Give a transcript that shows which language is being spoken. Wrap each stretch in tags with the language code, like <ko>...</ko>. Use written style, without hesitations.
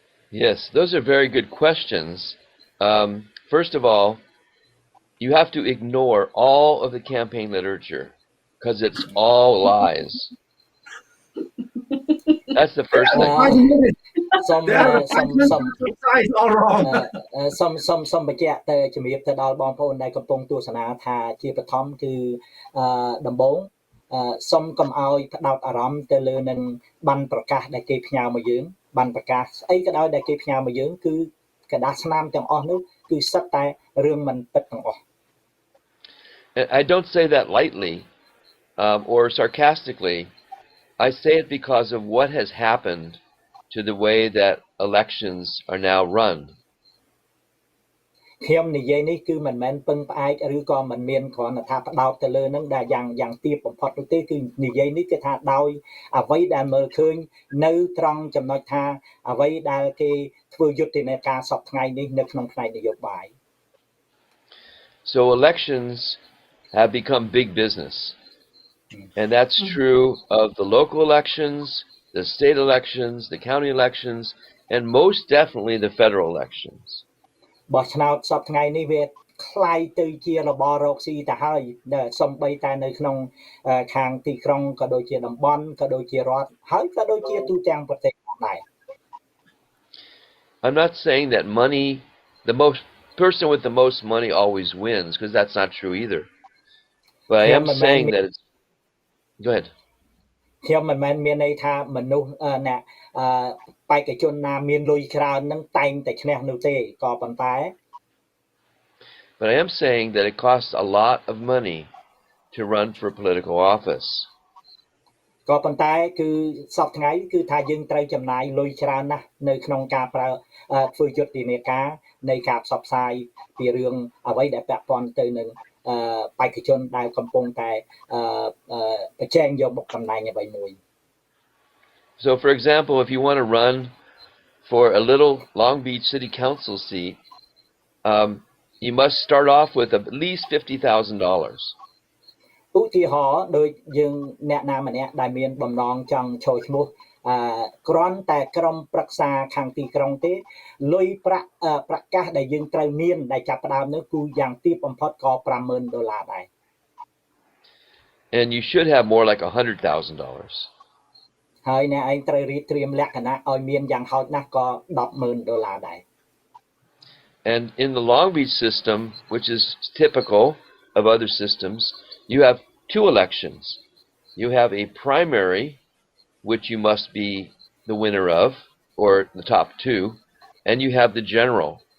<en>Yes, those are very good questions. First of all, you have to ignore all of the campaign literature because it's all lies. That's the first thing. Some</en> <km>បញ្ជាក់ទៅជំរាបទៅដល់បងប្អូនដែលកំពុងទស្សនាថាជាបឋមគឺដំបូងសុំកុំឲ្យផ្ដោតអារម្មណ៍ទៅលើនឹងបានប្រកាសដែលគេផ្ញើមកយើងបានប្រកាសស្អីក៏ដោយដែលគេផ្ញើមកយើងគឺกระดาษស្នាមទាំងអស់នោះគឺសិតតែរឿងមិនពិតទាំងអស់</km> <en>I don't say that lightly or sarcastically. I say it because of what has happened to the way that elections are now run.</en> <km>ខ្ញុំនិយាយនេះគឺមិនមែនពឹងផ្អែកឬក៏មិនមានគ្រាន់តែថាផ្ដោតទៅលើនឹងដែលយ៉ាងទាបបំផុតនោះទេគឺនិយាយនេះគឺថាដោយអ្វីដែលមើលឃើញនៅត្រង់ចំណុចថាអ្វីដែលគេធ្វើយុទ្ធនាការសពថ្ងៃនេះនៅក្នុងផ្នែកនយោបាយ</km> <en>So elections have become big business. And that's true of the local elections, the state elections, the county elections, and most definitely the federal elections.</en> <km>បោះឆ្នោតសពថ្ងៃនេះវាคล้ายទៅជារបររកស៊ីទៅហើយសំបីតែនៅក្នុងខាងទីក្រុងក៏ដូចជាតំបន់ក៏ដូចជារដ្ឋហើយក៏ដូចជាទូទាំងប្រទេសដែរ</km> <en>I'm not saying that the person with the most money always wins, because that's not true either. But I am saying that it's... Go ahead.</en> <km>ខ្ញុំមិនមែនមានន័យថាមនុស្សអ្នកបេក្ខជនណាមានលុយច្រើននឹងតែងតែឈ្នះនោះទេក៏ប៉ុន្តែ</km> <en>But I am saying that it costs a lot of money to run for political office.</en> <km>ក៏ប៉ុន្តែគឺសពថ្ងៃគឺថាយើងត្រូវចំណាយលុយច្រើនណាស់នៅក្នុងការប្រើធ្វើយុទ្ធនាការនៃការផ្សព្វផ្សាយពីរឿងអ្វីដែលពាក់ព័ន្ធទៅនឹងបេក្ខជនដែលកំពុងតែប្រជែងយកមុខតំណែងអ្វីមួយ</km> <en>So, for example, if you want to run for a little Long Beach City Council seat, you must start off with at least $50,000.</en> <km>ឧទាហរណ៍ដូចយើងអ្នកណាម្នាក់ដែលមានបំណងចង់ចូលឈ្មោះគ្រាន់តែក្រុមប្រឹក្សាខាងទីក្រុងទេលុយប្រាក់ប្រកាសដែលយើងត្រូវមានដែលចាប់ផ្ដើមនោះគឺយ៉ាងទាបបំផុតក៏$50,000 ដែរ</km> <en>And you should have more like $100,000.</en> <km>ហើយអ្នកឯងត្រូវរៀបត្រៀមលក្ខណៈឲ្យមានយ៉ាងហោចណាស់ក៏$10,000 ដែរ</km> <en>And in the Long Beach system, which is typical of other systems, you have two elections. You have a primary, which you must be the winner of, or the top two, and you have the general.</en>